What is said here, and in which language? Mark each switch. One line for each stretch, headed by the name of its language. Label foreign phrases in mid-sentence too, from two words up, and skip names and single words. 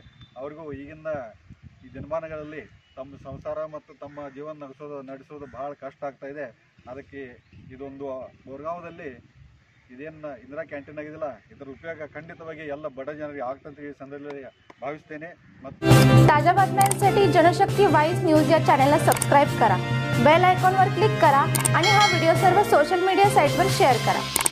Kannada: ಅವ್ರಿಗೂ ಈಗಿನ ಈ ದಿನಮಾನಗಳಲ್ಲಿ ತಮ್ಮ ಸಂಸಾರ ಮತ್ತು ತಮ್ಮ ಜೀವನ ನಡೆಸೋದು ಭಾಳ ಕಷ್ಟ ಆಗ್ತಾ ಇದೆ. ಅದಕ್ಕೆ ಇದೊಂದು ಬೋರ್ಗಾಂವದಲ್ಲಿ ಇದೇನು ಇಂದಿರಾ ಕ್ಯಾಂಟೀನ್ ಆಗಿದೆಯಲ್ಲ, ಇದರ ಉಪಯೋಗ ಖಂಡಿತವಾಗಿ ಎಲ್ಲ ಬಡ ಜನರಿಗೆ ಆಗ್ತಂತ ಈ ಸಂದರ್ಭದಲ್ಲಿ ಭಾವಿಸ್ತೇನೆ. ಮತ್ತು
Marathi: ताज्या बातम्यांसाठी जनशक्ती वाईस न्यूज या चॅनलला सबस्क्राईब करा, बेल आयकॉनवर क्लिक करा आणि हा व्हिडिओ सर्व
English: social media
Marathi: साईटवर शेअर करा.